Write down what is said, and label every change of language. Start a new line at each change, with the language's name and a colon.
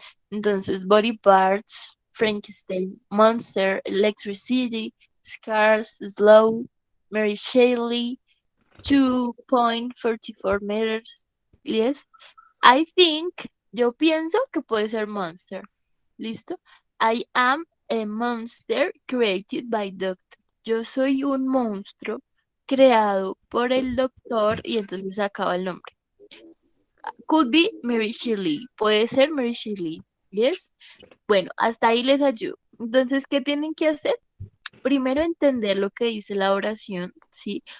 English: Entonces, body parts, Frankenstein, monster, electricity, scars, slow, Mary Shelley, 2.44 meters. Yes. I think,
Spanish: yo pienso que puede ser monster. ¿Listo?
English: I am a monster created by doctor.
Spanish: Yo soy un monstruo creado por el doctor y entonces acaba el nombre.
English: Could be Mary Shelley.
Spanish: Puede ser
English: Mary Shelley. Yes.
Spanish: Bueno, hasta ahí les ayudo. Entonces, ¿qué tienen que hacer? Primero entender lo que dice la oración, ¿sí?